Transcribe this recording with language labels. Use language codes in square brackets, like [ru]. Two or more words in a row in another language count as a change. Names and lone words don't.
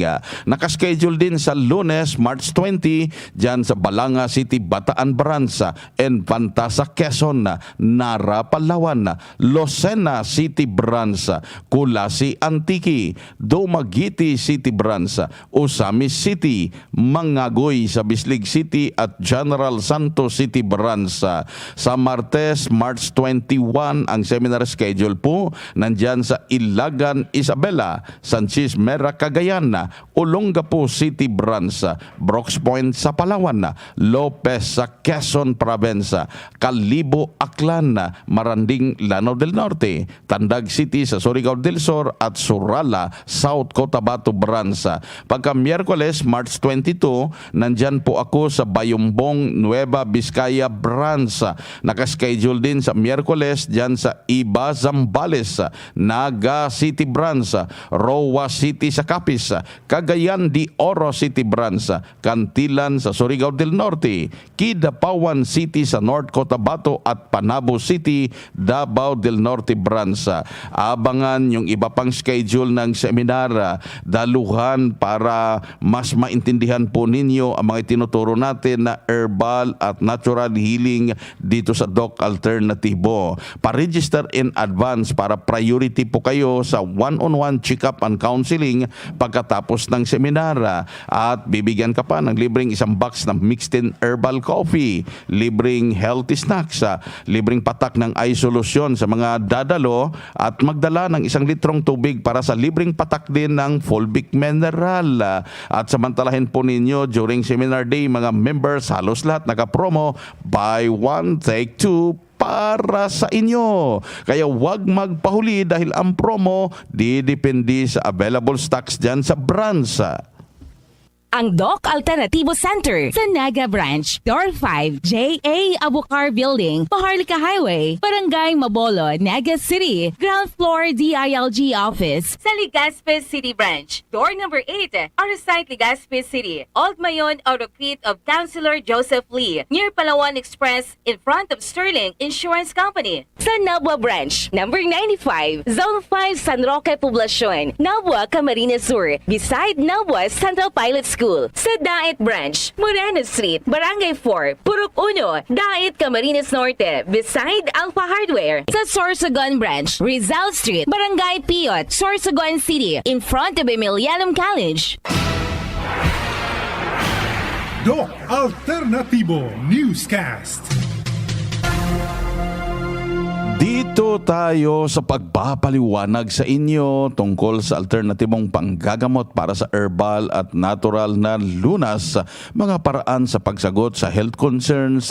[tl] Nakaschedule din sa Lunes, March 20, dyan sa Balanga City, Bataan branch, Infanta sa Quezon, Nara, Palawan, Lucena City branch, Kulasi Antique, Dumaguete City branch, Osamis City, Mangagoy sa Bislig City at General Santos City branch. Sa Martes, March 21 ang [en] seminar schedule [tl] po nandyan sa Ilagan, Isabela, Sanchez Mera, Cagayan, Olongapo City branch, Brooks Point sa Palawan, Lopez sa Quezon Province, Calibo, Aklan, Maranding, Lanao del Norte, Tandag City sa Surigao del Sur at Surala, South Cotabato branch. Pagka Miyerkules, March 22, nandyan po ako sa Bayumbong, Nueva Vizcaya branch. Nakaschedule din sa Miyerkules dyan sa Iba, Zambales, Naga City branch, Roa City sa Capiz, Cagayan de Oro City branch, Cantilan sa Surigao del Norte, Kidapawan City sa North Cotabato at Panabo City, Davao del Norte branch. Abangan yung iba pang schedule ng seminar, daluhan para mas maintindihan po ninyo ang mga tinuturo natin na herbal at [en] natural healing [tl] dito sa Doc Alternatibo. Pa-register [en] in advance [tl] para priority po kayo sa [en] one-on-one check-up and counseling [tl] pagkatapos ng seminar. At bibigyan ka pa ng libreng isang box ng [en] mixed in herbal coffee, [tl] libreng [en] healthy snacks, [tl] libreng patak ng [en] eye solution [tl] sa mga dadalo at magdala ng 1 litrong tubig para sa libreng patak din ng [en] fulvic mineral. [tl] At samantalahin po ninyo [en] during seminar day, [tl] mga members halos lahat naka-promo, [en] buy one, take two [tl] para sa inyo. Kaya huwag magpahuli dahil ang promo didepende sa [en] available stocks [tl] dyan sa branch. Ang Doc Alternativo Center sa Naga Branch, Door 5, J.A. Abucar Building, Paharlika Highway, Barangay Mabolo, Naga City, [en] ground floor DILG office [tl] sa Legazpi City Branch, [en] door number 8, [tl] Arsite Legazpi City, Old Mayon Autocrete of Councilor Joseph Lee, [en] near Palawan Express in front of Sterling Insurance Company. [tl] Sa Nabwa Branch, number 95, Zone 5 San Roque Poblacion, Nabwa, Camarines Sur, [en] beside Nabwa Central Pilot School. [tl] Sa Dait Branch, Moreno Street, Barangay 4, Purok 1, Dait, Camarines Norte, [en] beside Alpha Hardware. [tl] Sa Sorsogon Branch, Rizal Street, Barangay Piot, Sorsogon City, [en] in front of Emilianum College. [tl] Doc Alternativo Newscast. Dito tayo sa pagpapaliwanag sa inyo tungkol sa alternatibong panggagamot para sa herbal at natural na lunas, mga paraan sa pagsagot sa [en] health concerns.